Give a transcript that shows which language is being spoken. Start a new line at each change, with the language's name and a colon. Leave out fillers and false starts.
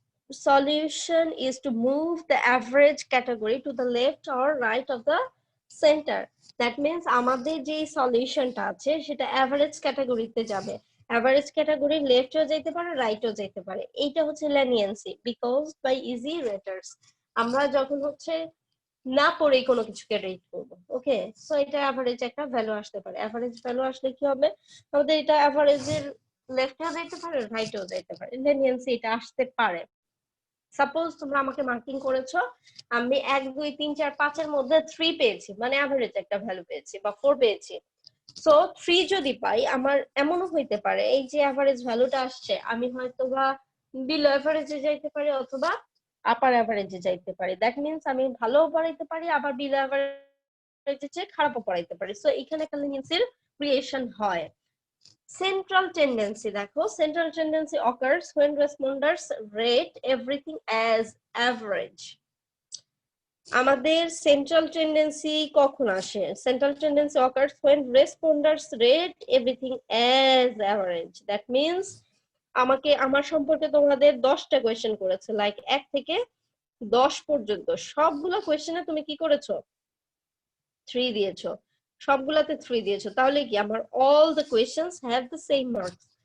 English: Solution is to move the average category to the left or right of the center. That means
Bangla: আমাদের যে সলিউশনটা আছে সেটা average ক্যাটাগরিতে যাবে, অ্যাভারেজ ক্যাটাগরি লেফটও যেতে পারে রাইটও যেতে পারে। এইটা হচ্ছে লেনিয়েন্সি,
English: Because by easy raters.
Bangla: আমরা যখন হচ্ছে না পড়েই কোনো কিছুকে রেট করব, ওকে, সো এটা অ্যাভারেজ একটা ভ্যালু আসতে পারে। অ্যাভারেজ ভ্যালু আসলে কি হবে, আমাদের এটা অ্যাভারেজের লেফটেও যেতে পারে রাইটেও যেতে পারে, লেনিয়েন্সি এটা আসতে পারে। সাপোজ তোমরা আমাকে মার্কিং করেছো, আমি 1 2 3 4 5 এর মধ্যে 3 পেয়েছি, মানে এভারেজ একটা ভ্যালু পেয়েছি বা 4 পেয়েছি। সো 3 যদি পাই, আমার এমনও হইতে পারে এই যে এভারেজ ভ্যালুটা আসছে আমি হয়তো বা বিলো এভারেজে যাইতে পারি অথবা আপার এভারেজে যাইতে পারি।
English: that means
Bangla: আমি ভালোও পড়াইতে পারি, আবার বিলো এভারেজে চেয়ে খারাপও পড়াইতে পারি। সো এখানে একটা লেনিয়েন্সির ক্রিয়েশন হয়।
English: Central tendency,
Bangla: দেখো
English: central tendency occurs when responders rate everything as average.
Bangla: আমাদের central tendency কখন আসে?
English: Central tendency occurs when responders rate everything as average. That means
Bangla: আমাকে আমার সম্পর্কে তোমাদের 10টা কোয়েশ্চেন করেছে, লাইক 1 থেকে 10 পর্যন্ত সবগুলো কোয়েশ্চেনে তুমি কি করেছো? 3 দিয়েছো, সবগুলাতে 3 দিয়েছো, তাহলে কি আমার
English: All the questions have the same marks.